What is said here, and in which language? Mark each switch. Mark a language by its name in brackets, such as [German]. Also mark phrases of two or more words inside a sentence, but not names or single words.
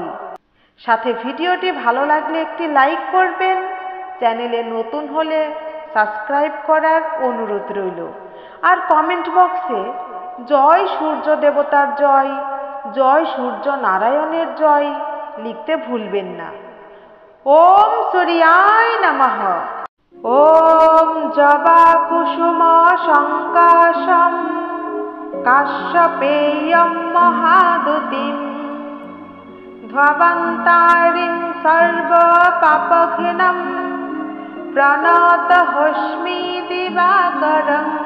[Bangla] সাথে ভিডিওটি ভালো লাগলে একটি লাইক করবেন। চ্যানেলে নতুন হলে সাবস্ক্রাইব করার অনুরোধ রইল। আর কমেন্ট বক্সে জয় সূর্য দেবতার জয়, জয় সূর্য নারায়ণের জয় লিখতে ভুলবেন না। [Sanskrit] ওম সূর্যায় নমঃ। ওম জবা কুসুম সংকাশম কাশ্যপেয়ম মহাদুতিম ধ্ববন্তারিং সর্ব পাপঘ্নম প্রণতহস্মি দিবাকরম।